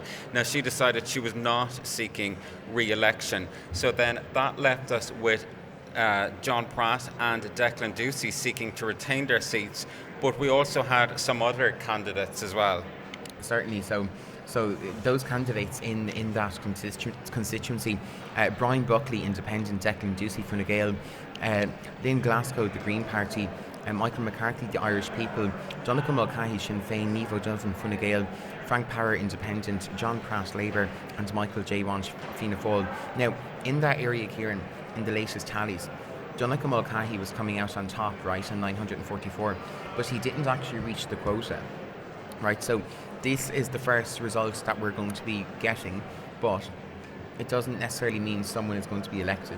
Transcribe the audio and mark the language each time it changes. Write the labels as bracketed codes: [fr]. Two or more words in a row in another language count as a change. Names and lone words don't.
[en] Now, she decided she was not seeking re-election. So then that left us with John Pratt and Declan Ducey seeking to retain their seats, but we also had some other candidates as well. Certainly. So So those candidates in that constituency, Brian Buckley, Independent, Declan Ducey, Fine Gael, Lynn Glasgow, the Green Party, Michael McCarthy, the Irish People, Donncha Mulcahy, Sinn Féin, Niamh O'Donovan, Fine Gael, Frank Power, Independent, John Pratt, Labour, and Michael J. Walsh, Fianna Fáil. Now, in that area, Kieran, in the latest tallies, Donncha Mulcahy was coming out on top, right, on 944, but he didn't actually reach the quota, right? So this is the first result that we're going to be getting, but it doesn't necessarily mean someone is going to be elected.